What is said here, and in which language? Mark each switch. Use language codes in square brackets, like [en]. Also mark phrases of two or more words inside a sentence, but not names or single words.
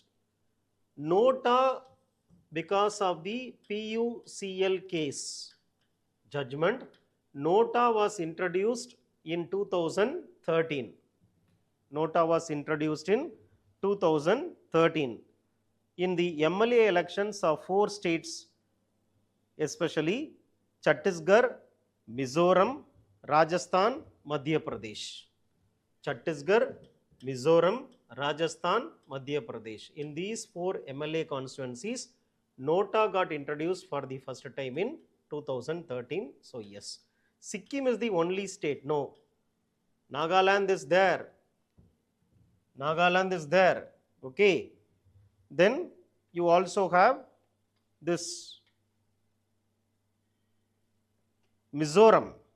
[en] Nota, because of the PUCL case judgment, Nota was introduced in 2013. Nota was introduced in 2013. In the MLA elections of 4 states, especially Chhattisgarh, Mizoram, Rajasthan, Madhya Pradesh. Chhattisgarh, Mizoram, Rajasthan, Madhya Pradesh. In these 4 MLA constituencies, Nota got introduced for the first time in 2013. So yes. Sikkim is the only state. No. Nagaland is there. Nagaland is there. Okay. Then you also have this Mizoram.